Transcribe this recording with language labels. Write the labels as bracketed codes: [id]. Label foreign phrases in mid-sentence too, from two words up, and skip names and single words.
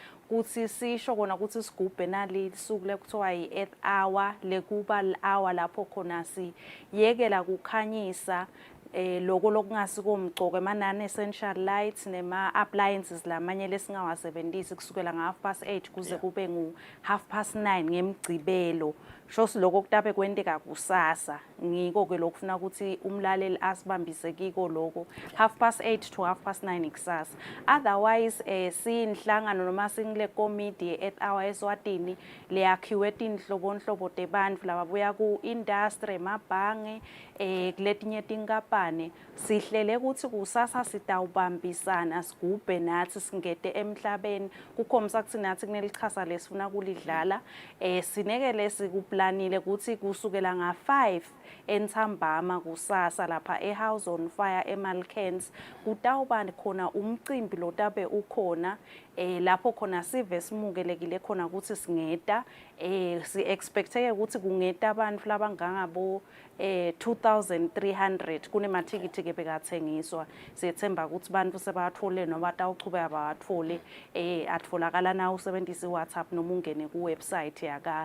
[ss] kuthi sisho kona ukuthi sigubhe nali suku lekuthiwa i-Earth Hour lekuba hour lapho khona siyekela kukhanyisa loko lokungasiko mgcoko emanani [en] essential lights [ss] nema appliances lamanye lesingawasebenzisi kusukela nga8:30 kuze kube ngu9:30 ngemgcibelo shosi lokho kutabe kwenteka kusasa ngiko ke lokufuna ukuthi umlaleli asibambise kiko lokho 8:30 to 9:30 kusasa. Otherwise siyinhlangano noma singile committee Earth Hour Eswatini leyakhiwe tinhlobonhlobo tebantu lababuya ku industry emabhange kuletinye tinkampani sihlele ukuthi kusasa sitawubambisana sigubhe nathi singete emhlabeni kukhomisa ukuthi nathi kunelichasa lesifuna kulidlala sinekele sikuplanile ukuthi kusukela nga5 entsambama kusasa lapha eHouse on Fire eMalkens kutawuba khona umcimbi lotabe ukhona lapho khona sive simukelekile khona ukuthi singeta si expecteke ukuthi kungeta abantu labangangabo 2300 kunemathikiti ke bekathengiswa siyethemba ukuthi abantu sebathole noma batawuchubeka bawathole atfolakala na usebenzisa WhatsApp noma ungene ku website yaka